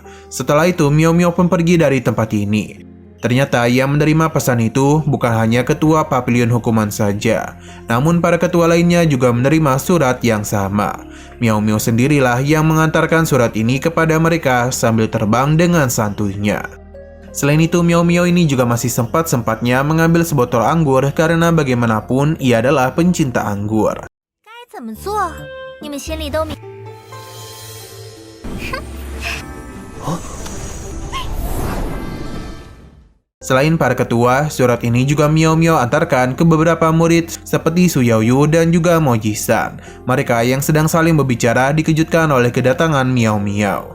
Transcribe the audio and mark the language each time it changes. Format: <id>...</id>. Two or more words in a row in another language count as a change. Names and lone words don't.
<id>Setelah itu miau-miau pun pergi dari tempat ini. Ternyata yang menerima pesan itu bukan hanya ketua papilion hukuman saja, namun para ketua lainnya juga menerima surat yang sama. Miau-miau sendirilah yang mengantarkan surat ini kepada mereka sambil terbang dengan santuinya. Selain itu, miau-miau ini juga masih sempat-sempatnya mengambil sebotol anggur karena bagaimanapun ia adalah pencinta anggur.</id> <zh>该怎么做，你们心里都明。</zh> <id>Selain para ketua, surat ini juga miau-miau antarkan ke beberapa murid seperti Su Yaoyu dan juga Mo Jisan. Mereka yang sedang saling berbicara dikejutkan oleh kedatangan miau-miau.</id>